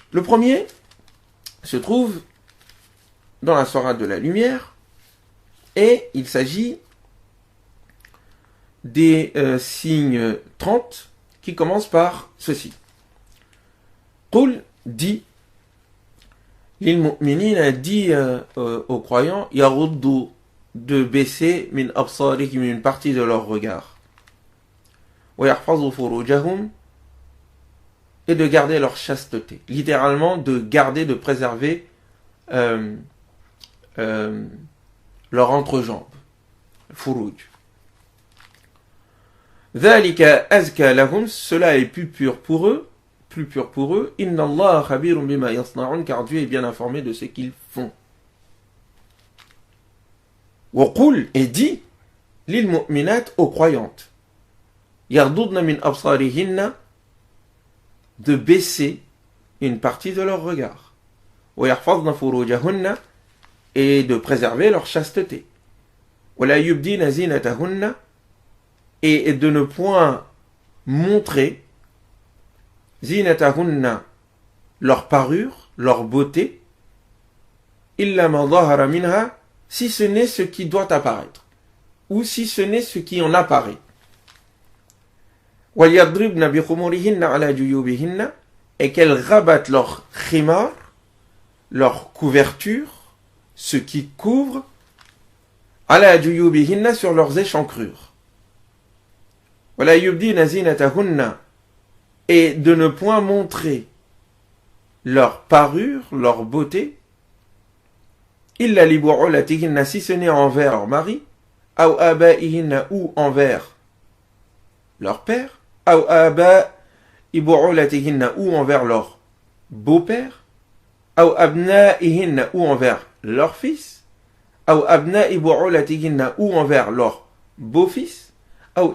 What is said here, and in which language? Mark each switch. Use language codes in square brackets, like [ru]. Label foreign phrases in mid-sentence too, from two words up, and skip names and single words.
[fr] Le premier se trouve dans la sourate de la lumière, et il s'agit des signes 30 qui commencent par ceci. Qul dit, [ar] للمؤمنين [fr] dit aux croyants, yaruddu, de baisser [ar] من أبصارهم, [fr] une partie de leur regard, [ar] ويحفظوا فروجهم, [fr] et de garder leur chasteté. Littéralement, de garder, de préserver leur entrejambe. [ar] فروج. ذلك أزكى لهم, [fr] cela est plus pur pour eux. [ar] إن الله خبير بما يصنعون, [fr] car Dieu est bien informé de ce qu'ils font. [ar] وقل, [fr] et dit, [ar] للمؤمنات, [fr] aux croyantes, [ar] يغضضن من أبصارهن, [fr] de baisser une partie de leur regard. [ar] ويحفظن فروجهن, [fr] et de préserver leur chasteté. [ar] ولا يبدين زينتهن, [fr] et de ne point montrer zinatahunna, leur parure, leur beauté, [ar] إلا ما ظهر منها, [fr] si ce n'est ce qui doit apparaître, ou si ce n'est ce qui en apparaît. [ar] وليضربن بخمرهن على جيوبهن, [fr] et qu'elles rabattent leur khimar, leur couverture, ce qui couvre, [ar] على جيوبهن, [fr] sur leurs échancrures. [ar] ولا يبدين زينتهن, [fr] et de ne point montrer leur parure, leur beauté, [ar] إلا لبعولتهن, [fr] si ce n'est envers leur mari, [ar] أو آبائهن, [fr] ou envers leur père, [ar] أو آباء بعولتهن, [fr] ou envers leur beau-père, [ar] أو أبنائهن, [fr] ou envers leur fils, [ar] أو أبناء بعولتهن, [fr] ou envers leur beau-fils, aw